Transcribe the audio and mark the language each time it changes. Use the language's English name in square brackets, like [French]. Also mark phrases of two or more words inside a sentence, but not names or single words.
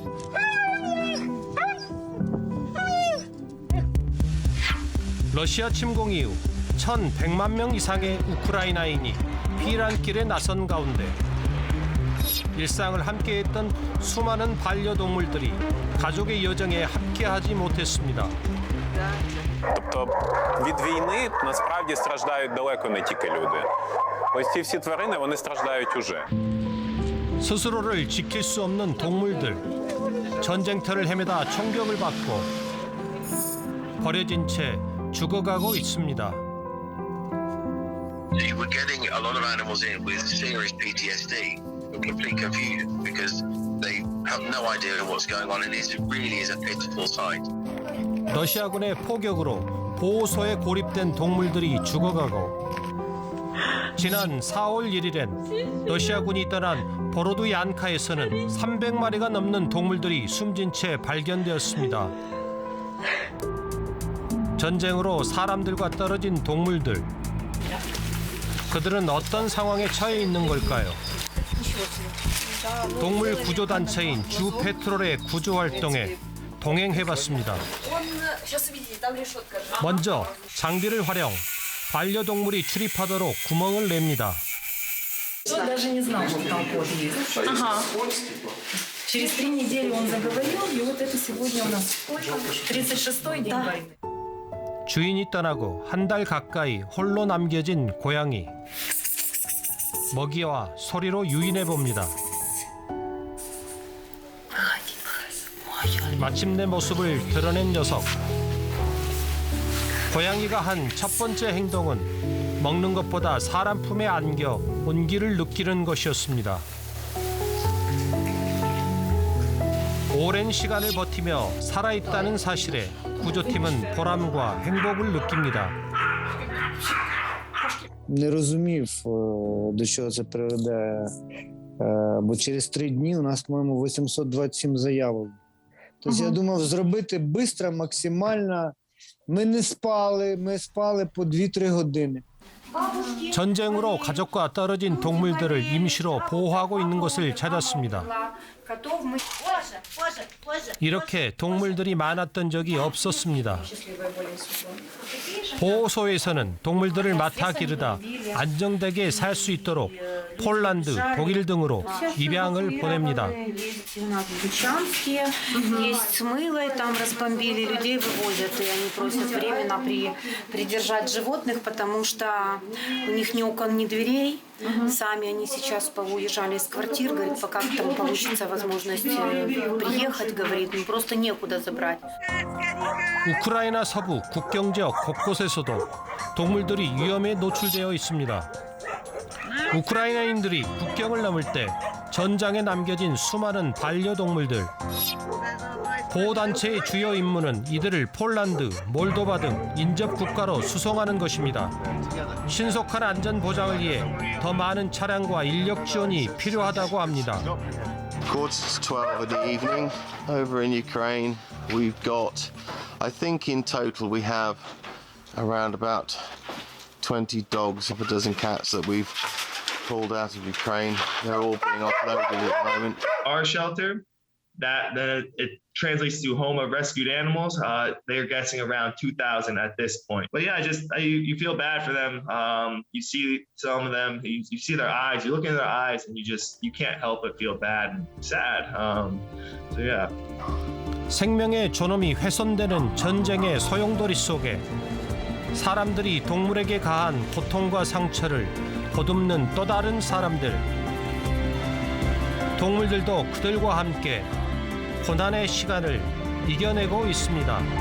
[Korean] 러시아 침공 이후 1,100만 명 이상의 우크라이나인이 피난길에 나선 가운데 일상을 함께했던 수많은 반려동물들이 가족의 여정에 함께하지 못했습니다. [Ukrainian] Тобто від війни насправді страждають далеко не тільки люди. Ось ці всі тварини, вони страждають уже. [Korean] 스스로를 지킬 수 없는 동물들. 전쟁터를 헤매다 총격을 받고 버려진 채 죽어가고 있습니다. [English] We're getting a lot of animals in with serious PTSD, complete confusion because they have no idea what's going on, and it really is a pitiful sight. [Korean] 러시아군의 포격으로 보호소에 고립된 동물들이 죽어가고 지난 4월 1일엔 러시아군이 떠난 보로드얀카에서는 300마리가 넘는 동물들이 숨진 채 발견되었습니다. 전쟁으로 사람들과 떨어진 동물들. 그들은 어떤 상황에 처해 있는 걸까요? 동물 구조 단체인 주 페트롤의 구조 활동에 동행해봤습니다. 먼저 장비를 활용, 반려동물이 출입하도록 구멍을 냅니다. [Russian] Даже не знал, что там кот есть. Ага. Через 3 недели он заговорил, и вот это сегодня у нас сколько? 36-й день войны. [Korean] 주인이 떠나고 한 달 가까이 홀로 남겨진 고양이. 먹이와 소리로 유인해 봅니다. 마침내 모습을 드러낸 녀석. 고양이가 한 첫 번째 행동은 먹는 것보다 사람 품에 안겨 온기를 느끼는 것이었습니다. 오랜 시간을 버티며 살아있다는 사실에 구조팀은 보람과 행복을 느낍니다. [Ukrainian] Не розумів, до чого це приведе, бо через 3 дні у нас, по-моєму, 827 заявок. Тобто я думав зробити швидко, максимально. Ми спали по 2-3 години. [Korean] 전쟁으로 가족과 떨어진 동물들을 임시로 보호하고 있는 곳을 찾았습니다. 이렇게 동물들이 많았던 적이 없었습니다. 보호소에서는 동물들을 맡아 기르다 안정되게 살 수 있도록 폴란드, 독일 등으로 입양을 보냅니다. [Russian] Есть смыло, там разбомбили, людей вывозят, и они просят временно придержать животных, потому что у них ни окон, ни дверей. Сами они сейчас уезжали из квартир, говорит, пока там получится возможность приехать, говорит, просто некуда забрать. [Korean] 우크라이나 서부 국경 지역 곳곳에서도 동물들이 위험에 노출되어 있습니다. 우크라이나인들이 국경을 넘을 때 전장에 남겨진 수많은 반려동물들. 보호단체의 주요 임무는 이들을 폴란드, 몰도바 등 인접 국가로 수송하는 것입니다. 신속한 안전 보장을 위해 더 많은 차량과 인력 지원이 필요하다고 합니다. [English] Quarter to 12 in the evening over in Ukraine. We've got, I think in total we have around about 20 dogs, a dozen cats that we've pulled out of Ukraine. They're all being offloaded at the moment. Our shelter, it translates to home of rescued animals. They're guessing around 2,000 at this point. But yeah, you feel bad for them. You see some of them, you see their eyes, you look in their eyes, and you can't help but feel bad and sad. So yeah. [Korean] 생명의 존엄이 훼손되는 전쟁의 소용돌이 속에 사람들이 동물에게 가한 고통과 상처를 거듭는 또 다른 사람들. 동물들도 그들과 함께 고난의 시간을 이겨내고 있습니다.